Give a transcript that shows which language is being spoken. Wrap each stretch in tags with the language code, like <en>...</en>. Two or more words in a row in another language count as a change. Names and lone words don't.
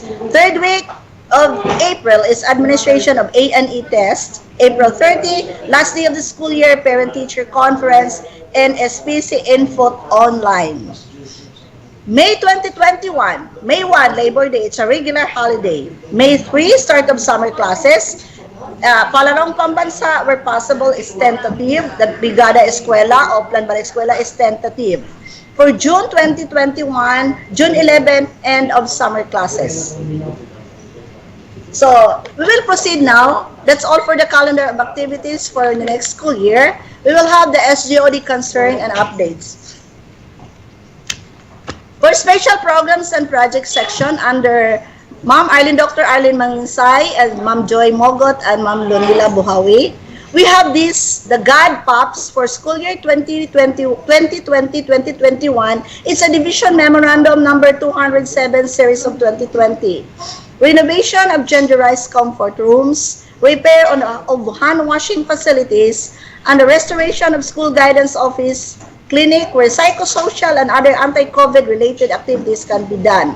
<en>Third week of April is administration of A&E test. April 30, last day of the school year, Parent-Teacher Conference, and SPC Info online. May 2021, May 1, Labor Day, it's a regular holiday. May 3, start of summer classes. Palarong pambansa where possible is tentative. The Brigada Eskwela o Plan Bala Eskwela is tentative. For June 2021, June 11, end of summer classes. So, we will proceed now. That's all for the calendar of activities for the next school year. We will have the SGOD concern and updates. For special programs and projects section under Dr. Arlene Manginsay and Ma'am Joy Mogot and Ma'am Lunila Buhawi, we have the God Pops for school year 2020-2021. It's a division memorandum number 207 series of 2020. Renovation of genderized comfort rooms, repair of hand washing facilities, and the restoration of school guidance office, clinic where psychosocial and other anti-COVID related activities can be done.</en>